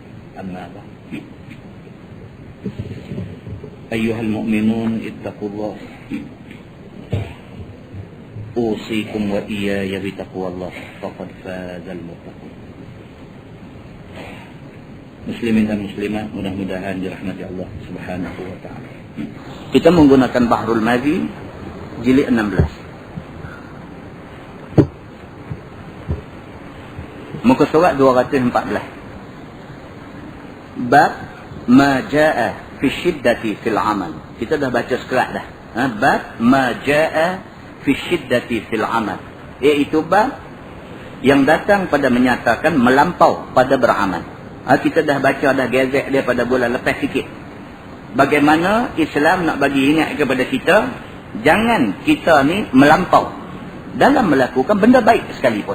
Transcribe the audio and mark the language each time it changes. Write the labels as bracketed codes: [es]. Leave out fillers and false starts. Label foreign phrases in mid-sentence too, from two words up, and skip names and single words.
[ar] أما بعد، أيها المؤمنون اتقوا الله، أوصيكم وإياي بتقوى الله، فقد فاز المتقون. [ms] Muslimin dan muslimat, mudah-mudahan dirahmati Allah [ar] سبحانه وتعالى. [ms] Kita menggunakan Bahrul Madhi jilid 16. Muka surat 214. [ar] باب ما جاء في شدة في العمل. [ms] Kita dah baca sekerat dah. [ar] باب ما جاء في شدة في العمل, [ms] iaitu bab yang datang pada menyatakan melampau pada beramal. Kita dah baca dah gazet dia pada bulan lepas sikit. Bagaimana Islam nak bagi ingat kepada kita, jangan kita ni melampau dalam melakukan benda baik sekalipun.